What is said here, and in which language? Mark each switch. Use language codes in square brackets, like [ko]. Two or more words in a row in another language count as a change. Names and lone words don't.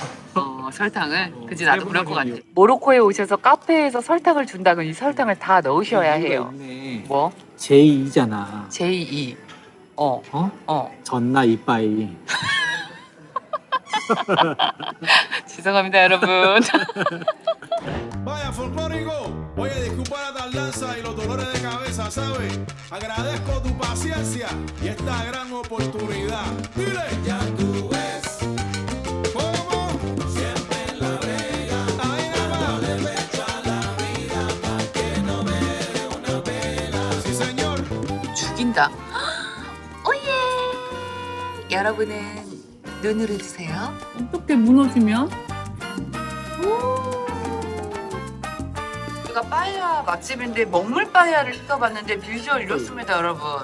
[ko] 설탕을? 그지 세 나도 번을 그럴 것 같아. 준이요. 모로코에 오셔서 카페에서 설탕을 준다면 이 설탕을 다 넣으셔야 해요. 있네. 뭐? 제2잖아. 제2. 어. 전나 이빠이. 죄송합니다, 여러분. [es] Vaya folclórico, oye, disculpa la tardanza y los dolores de cabeza, ¿sabes? Agradezco tu paciencia y esta gran oportunidad. Dile, ya tú ves cómo siempre en la vega. Ahí nada más. Le pecho a la vida pa' que no me dé una pena. Sí, señor. [ko] 죽인다. 오예! 여러분은 눈으로 드세요. 어떻게 무너지면? 우리가 빠에야 맛집인데 먹물 빠에야를 시켜봤는데 비주얼 이렇습니다, 여러분.